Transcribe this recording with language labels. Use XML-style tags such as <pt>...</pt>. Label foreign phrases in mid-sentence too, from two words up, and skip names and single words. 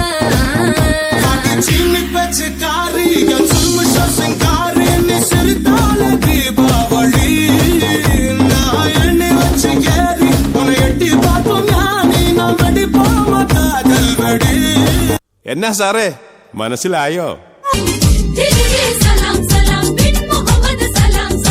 <ta>சின்ன பச்சைக்காரி என் சுல்ம சிங்காரி நீ சிரித்தால தீபாவளி நான் எண்ணி வச்சு ஏறி உன்னை எட்டி பார்ப்போம் ஞானி நான் வெடிப்போம் காதல் வெடி</ta> <ml>എന്നാ സാറേ മനസ്സിലായോ? സലാം സലാം ബിൻ മുഹമ്മദ് സലാം</ml>